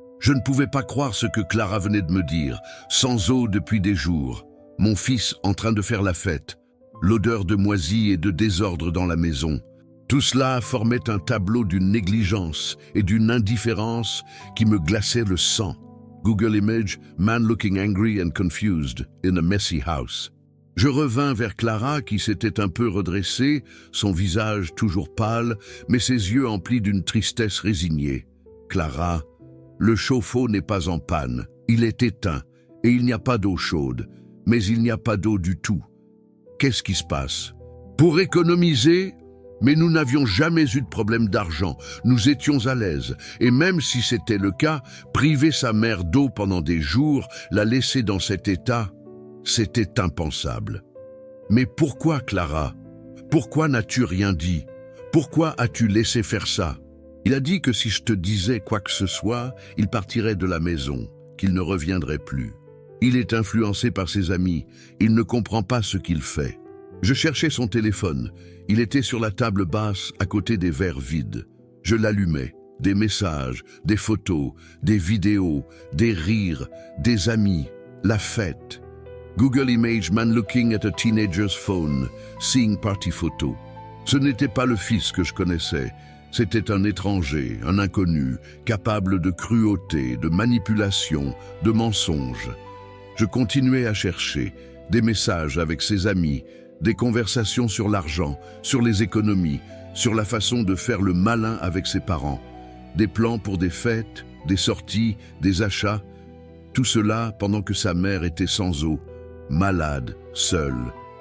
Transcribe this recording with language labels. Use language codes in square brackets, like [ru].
[fr] Je ne pouvais pas croire ce que Clara venait de me dire, sans eau depuis des jours. Mon fils en train de faire la fête, l'odeur de moisie et de désordre dans la maison. Tout cela formait un tableau d'une négligence et d'une indifférence qui me glaçait le sang. [en] Google Image, man looking angry and confused in a messy house. [fr] Je revins vers Clara qui s'était un peu redressée, son visage toujours pâle, mais ses yeux emplis d'une tristesse résignée. Clara, le chauffe-eau n'est pas en panne, il est éteint, et il n'y a pas d'eau chaude, mais il n'y a pas d'eau du tout. Qu'est-ce qui se passe? Pour économiser, mais nous n'avions jamais eu de problème d'argent, nous étions à l'aise, et même si c'était le cas, priver sa mère d'eau pendant des jours, la laisser dans cet état, c'était impensable. Mais pourquoi, Clara? Pourquoi n'as-tu rien dit? Pourquoi as-tu laissé faire ça? Il a dit que si je te disais quoi que ce soit, il partirait de la maison, qu'il ne reviendrait plus. Il est influencé par ses amis, il ne comprend pas ce qu'il fait. Je cherchais son téléphone, il était sur la table basse à côté des verres vides. Je l'allumais, des messages, des photos, des vidéos, des rires, des amis, la fête. [en] Google Image man looking at a teenager's phone, seeing party photo. [fr] Ce n'était pas le fils que je connaissais, c'était un étranger, un inconnu, capable de cruauté, de manipulation, de mensonge. Je continuais à chercher des messages avec ses amis, des conversations sur l'argent, sur les économies, sur la façon de faire le malin avec ses parents, des plans pour des fêtes, des sorties, des achats, tout cela pendant que sa mère était sans eau, malade, seule.